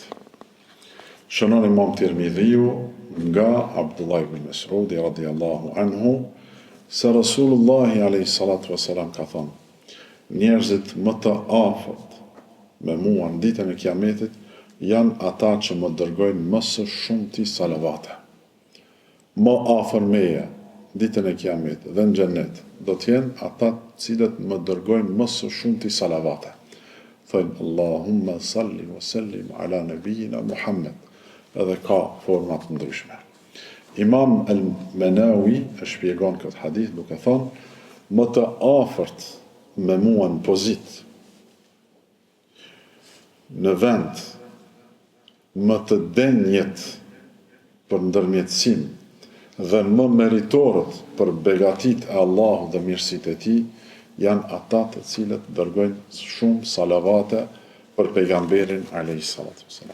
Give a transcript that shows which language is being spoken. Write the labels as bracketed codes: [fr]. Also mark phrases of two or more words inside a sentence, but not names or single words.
[sq] Shënon Imam Tirmidhiu nga Abdullah ibn Mas'udi [ar] رضي الله عنه [sq] se Rasulullahi [ar] عليه الصلاة والسلام [sq] ka thënë: "Njerëzit më të afërt me mua në ditën e Kiametit janë ata që më dërgojnë më së shumti salavate." Më afër meje ditën e Kiametit dhe në xhennet do të jenë ata të cilët më dërgojnë më së shumti salavate. Thënë: [ar] "اللهم صل وسلم على نبينا محمد." [sq] Edhe ka format ndryshme. Imam al-Manawi e shpjegon këtë hadith duke thënë: "Më të afërt me mua në pozitë, në vend, më të denjët për ndërmjetësim dhe më meritorët për begatit e Allahut dhe mirësitë e tij janë ata të cilët dërgojnë shumë salavate për pejgamberin [ar] عليه الصلاة والسلام."